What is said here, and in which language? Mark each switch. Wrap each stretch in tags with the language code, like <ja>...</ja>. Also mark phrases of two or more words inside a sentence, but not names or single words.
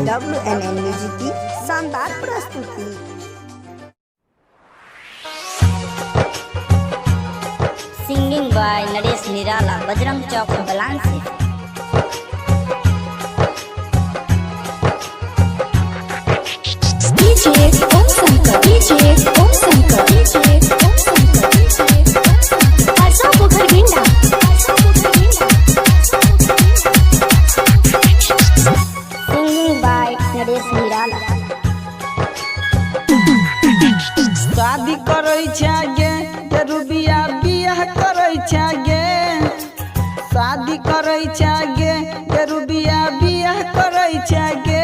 <hi>WNN म्यूजिक की शानदार प्रस्तुति।</hi> <en>singing by</en> <hi>नरेश निराला, बजरंग चौक बलांसी। DJ Om Shankar, DJ Om Shankar, DJ Om Shankar, DJ Om Shankar। हर्षा पोखर गिंडा, हर्षा पोखर गिंडा।</hi> <en>singing by</en> <hi>नरेश निराला।</hi> <anp>शादी करै छागे रुबिया बियाह करै छागे, शादी करै छागे रुबिया बियाह करै छागे।</anp>